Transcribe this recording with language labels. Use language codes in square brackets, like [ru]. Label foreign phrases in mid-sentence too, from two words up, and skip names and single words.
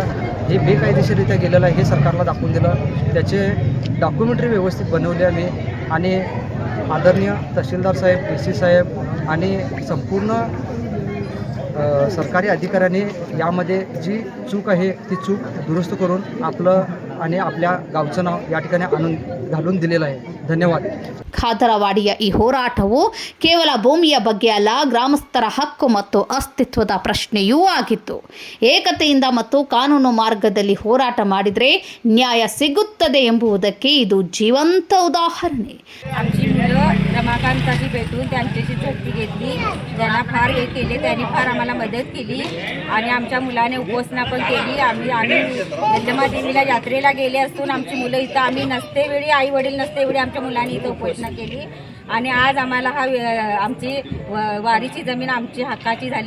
[mr] हे बेकायदेशीररित्या गेलेलं आहे हे सरकारला दाखवून दिलं. त्याचे डॉक्युमेंटरी व्यवस्थित बनवली आम्ही आणि आदरणीय तहसीलदार साहेब, DC साहेब आणि संपूर्ण सरकारी अधिकाऱ्यांनी यामध्ये जी चूक आहे ती चूक दुरुस्त करून आपलं आणि आपल्या गावचं नाव या ठिकाणी आणून घालून दिलेलं आहे. [kn] ಧನ್ಯವಾದ. ಖಾದರವಾಡಿಯ ಈ ಹೋರಾಟವು ಕೇವಲ ಭೂಮಿಯ ಬಗ್ಗೆ ಅಲ್ಲ, ಗ್ರಾಮಸ್ಥರ ಹಕ್ಕು ಮತ್ತು ಅಸ್ತಿತ್ವದ ಪ್ರಶ್ನೆಯೂ ಆಗಿತ್ತು. ಏಕತೆಯಿಂದ ಮತ್ತು ಕಾನೂನು ಮಾರ್ಗದಲ್ಲಿ ಹೋರಾಟ ಮಾಡಿದರೆ ನ್ಯಾಯ ಸಿಗುತ್ತದೆ ಎಂಬುದಕ್ಕೆ ಇದು ಜೀವಂತ ಉದಾಹರಣೆ. [mr] आमची मुलं रमाकांताची भेटून त्यांच्याशी झटती घेतली, त्यांना फार हे केले, त्यांनी फार आम्हाला मदत केली आणि आमच्या मुलाने उपोषणा पण केली. आम्ही यल्लमादेवीला यात्रेला गेले असून आमची मुलं इथं आम्ही नसते वेळी, आई वडील नसते वेळी आमच्या मुलांनी इथं उपोषणा केली आणि आज आम्हाला आमची वारीची जमीन आमची हक्काची झाली.